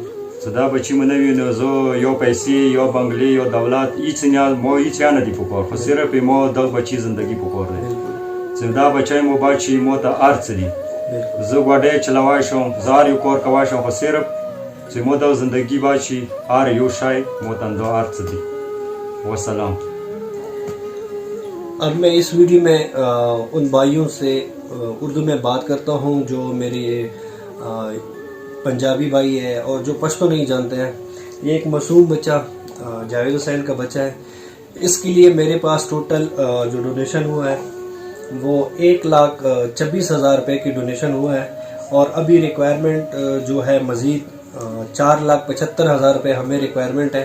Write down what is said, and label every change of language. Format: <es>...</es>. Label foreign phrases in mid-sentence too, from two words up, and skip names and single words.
<ps>څه دا بچی مو نه وي نو زه یا پیسې یا بنګلې یا دولت هیڅ نه ما هیڅ یا نه دي پکار خو صرف ما دا بچی زندگی پکار دی چې دا بچی مو بچي مو ته هر څه دي زه ګاډی چلوای شم زه هر یو کار کوای شم خو صرف چې مو دا زندگی بچي هر یو شی مو ته دا هر څه دي وسلام.</ps> <ur>اب میں اس ویڈیو میں ان بھائیوں سے اردو میں بات کرتا ہوں جو میرے پنجابی بھائی ہے اور جو پشتو نہیں جانتے ہیں. یہ ایک معصوم بچہ جاوید حسین کا بچہ ہے. اس کے لیے میرے پاس ٹوٹل جو ڈونیشن ہوا ہے وہ 1,26,000 روپے کی ڈونیشن ہوا ہے اور ابھی ریکوائرمنٹ جو ہے مزید 4,75,000 روپے ہمیں ریکوائرمنٹ ہے.</ur>